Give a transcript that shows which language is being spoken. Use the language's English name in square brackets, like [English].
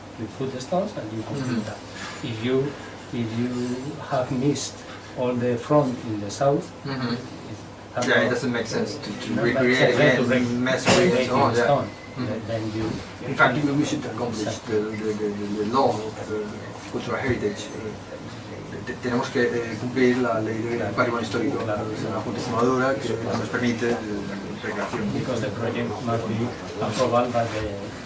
[English] You put the stones and you complete that. If you have missed all the front in the south, it doesn't make sense to recreate again, mess with it. Oh, yeah. Then you. In fact, we should accomplish the law of cultural heritage. [Spanish] Tenemos que cumplir la ley de patrimonio histórico de la Junta de Extremadura, que nos permite recreación. [English] Because the project must be approved by the.